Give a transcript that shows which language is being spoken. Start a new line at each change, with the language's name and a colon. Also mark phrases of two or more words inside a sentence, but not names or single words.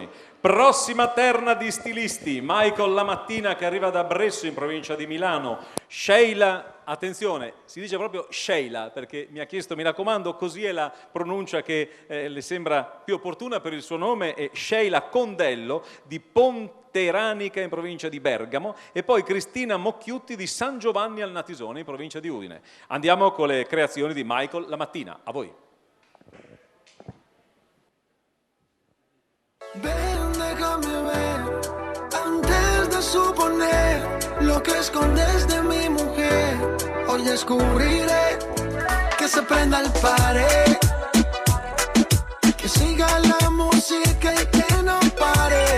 Italian: Prossima terna di stilisti, Michael Lamattina che arriva da Bresso in provincia di Milano, Sheila, attenzione, si dice proprio Sheila perché mi ha chiesto, mi raccomando, così è la pronuncia che le sembra più opportuna per il suo nome, è Sheila Condello di Ponteranica in provincia di Bergamo, e poi Cristina Mocchiutti di San Giovanni al Natisone in provincia di Udine. Andiamo con le creazioni di Michael Lamattina, a voi.
Spanish: Ven, déjame ver, antes de suponer lo que escondes de mi mujer. Hoy descubriré que se prenda el pared, que siga la música y que no pare.